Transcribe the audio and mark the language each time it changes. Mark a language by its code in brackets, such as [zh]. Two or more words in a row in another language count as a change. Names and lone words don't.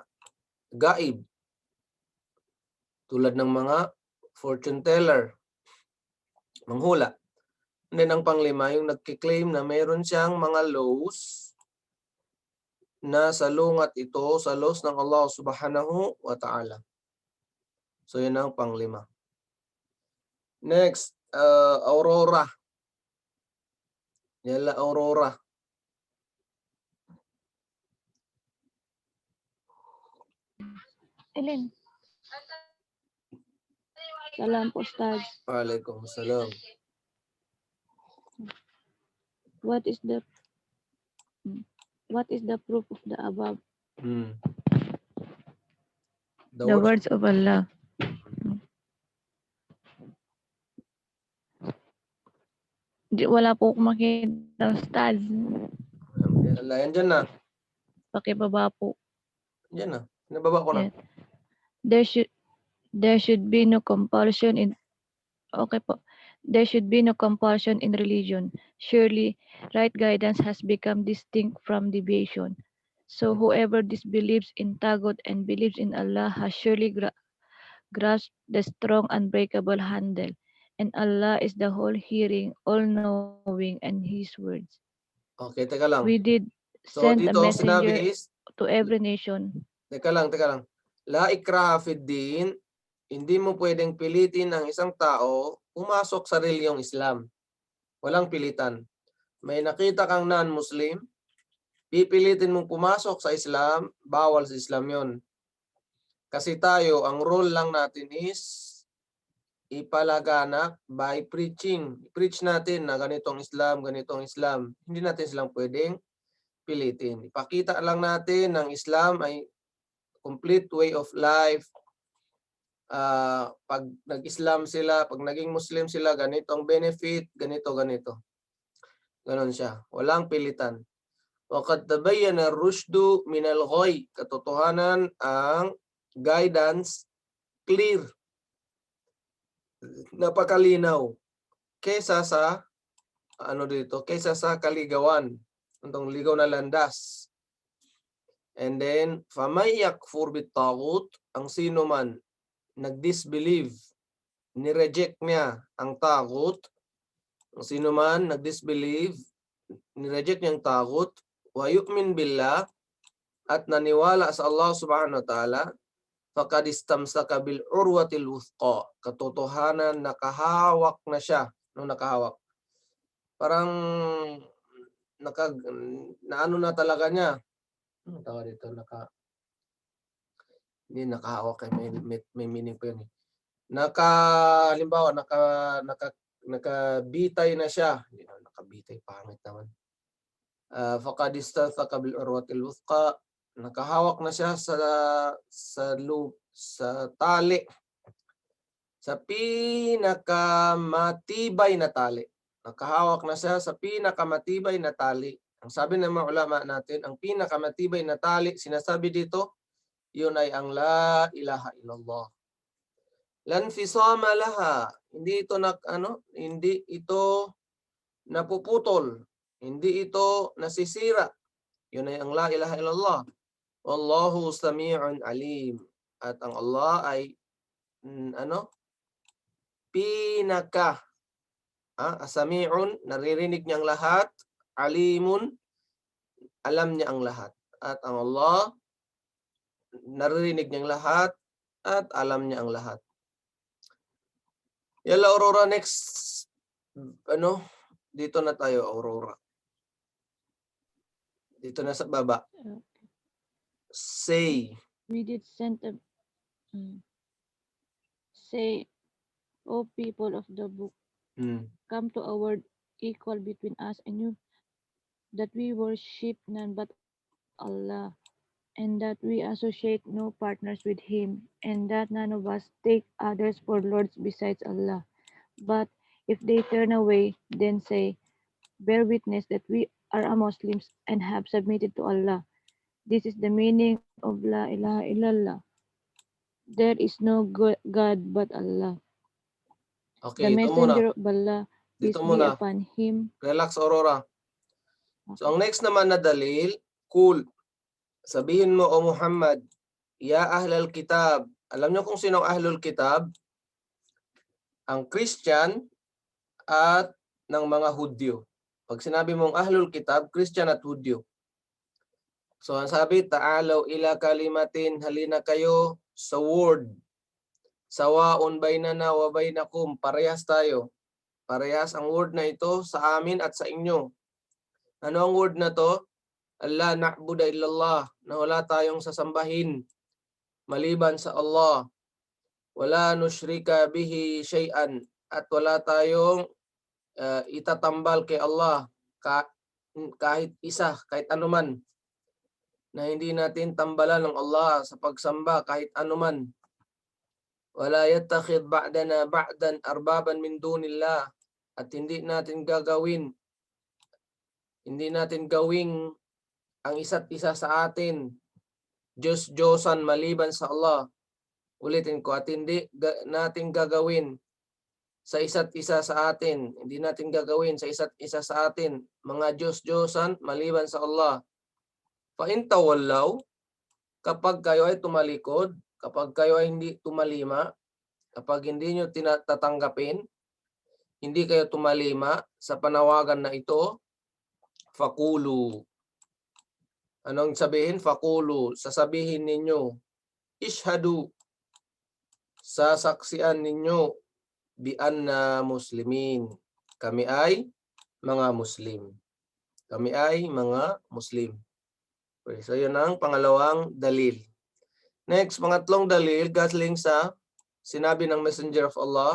[tl] Gaib. Tulad ng mga fortune teller. Manghula. [en] And then [tl] ang panglima, yung nagkiklaim na meron siyang mga laws na salungat ito sa laws ng Allah [ar] سبحانه وتعالى. [tl] So yun ang panglima. Next, Aurora. Yala Aurora. Ellen. Salam po, Ustaz. Waalaikumsalam. [en] What is the proof of the above? The words of Allah. [tl] Wala po akong makita, Ustaz. Yan dyan na. Pakibaba po. Yan na. Nababa ko na. [en] Yes. There should be no compulsion in There should be no compulsion in religion. Surely, right guidance has become distinct from deviation. So whoever disbelieves in Taghut and believes in Allah has surely grasped the strong unbreakable handle. And Allah is the whole-hearing, all-knowing, and His words. [tl] Okay, teka lang. [en] We did So send a [tl] dito sinabi [en] messenger is, to every nation. [tl] Teka lang. [ar] لا إكراه في الدين, [tl] hindi mo pwedeng pilitin ang isang tao pumasok sa reliyong Islam. Walang pilitan. May nakita kang non-Muslim, pipilitin mong pumasok sa Islam, bawal sa Islam yon. Kasi tayo, ang role lang natin is ipalaganap [en] by preaching. [tl] Preach natin na ganitong Islam. Hindi natin silang pwedeng pilitin. Ipakita lang natin ng Islam ay [en] complete way of life. [tl] Pag nag-Islam sila, pag naging Muslim sila, ganitong benefit, ganito. Ganon siya. Walang pilitan. [ar] وَقَدْ تَبَيَّنَ الرُّشْدُ مِنَ الْغَيِّ. [tl] Katotohanan ang [en] guidance clear. [tl] Napakalinaw. Kesa sa kaligawan. Itong ligaw na landas. [en] And then, [ar] فَمَنْ يَكْفُرْ بِالطَّاغُوتِ. [tl] Ang sino man nag-disbelieve, ni-reject niya ang taghut. Ang sino man nag-disbelieve, ni-reject niya ang taghut, [ar] ويؤمن بالله, [tl] at naniwala sa Allah [ar] سبحانه وتعالى, فقد استمسك بالعروة الوثقى. [tl] Katotohanan, nakahawak na siya. Nakahawak. Parang naano na talaga niya. Ano tawag dito? Hindi nakahawak. May meaning pa yun. Halimbawa, nakabitay na siya. Nakabitay, pangit naman. [ar] فقد استمسك بالعروة الوثقى, [tl] nakahawak na siya sa tali, sa pinakamatibay na tali. Nakahawak na siya sa pinakamatibay na tali. Ang sabi ng mga ulama natin, ang pinakamatibay na tali, sinasabi dito, yun ay ang [ar] لا إله إلا الله. لا انفصام لها, [tl] hindi ito napuputol, hindi ito nasisira. Yun ay ang [ar] لا إله إلا الله. والله سميع عليم. [tl] At ang Allah ay pinaka sami'un, naririnig niyang lahat, alimun, alam niya ang lahat. At ang Allah, naririnig niyang lahat at alam niya ang lahat. Yala, Aurora, next. Dito na tayo, Aurora. Dito na sa baba. [en] Say. We did send a say, O people of the book, come to a word equal between us and you, that we worship none but Allah, and that we associate no partners with him, and that none of us take others for lords besides Allah. But if they turn away, then say, bear witness that we are Muslims and have submitted to Allah. This is the meaning of La ilaha illallah. There is no God but Allah. Okay, The [tl] ito muna. [en] messenger of Allah, peace [tl] Dito [en] be [tl] muna. [en] upon him. Relax, Aurora. [tl] So, ang next naman na dalil, cool. Sabihin mo, O Muhammad, [ar] يا أهل الكتاب. [tl] Alam niyo kung sinong [ar] أهل الكتاب? [tl] Ang Christian at ng mga Hudyo. Pag sinabi mong [ar] أهل الكتاب, [tl] Christian at Hudyo. So, ang sabi, [ar] تعالوا إلى كلمة, [tl] halina kayo sa word. [ar] سواء بيننا وبينكم, [tl] parehas tayo. Parehas ang word na ito sa amin at sa inyo. Ano ang word na to? [ar] ألا نعبد إلا الله, [tl] na wala tayong sasambahin maliban sa Allah. [ar] ولا نشرك به شيئا, [tl] at wala tayong itatambal kay Allah kahit isa, kahit anuman, na hindi natin tambalan ng Allah sa pagsamba kahit anuman. [ar] ولا يتخذ بعضنا بعضا أربابا من دون الله, [tl] at hindi natin gawing ang isa't isa sa atin Diyos-Diyosan maliban sa Allah. Ulitin ko, at hindi natin gagawin sa isa't isa sa atin, hindi natin gagawin sa isa't isa sa atin mga Diyos-Diyosan maliban sa Allah. [ar] فإن تولوا, [tl] kapag kayo ay tumalikod, kapag kayo ay hindi tumalima, kapag hindi nyo tatanggapin, hindi kayo tumalima sa panawagan na ito, faqulu. Anong sabihin? Faqulu, sasabihin ninyo, ishhadu, sasaksian ninyo, [ar] بأنا مسلمون, [tl] kami ay mga Muslim. Kami ay mga Muslim. Okay, so yun ang pangalawang dalil. Next, pangatlong dalil, galing sa sinabi ng [en] Messenger of Allah.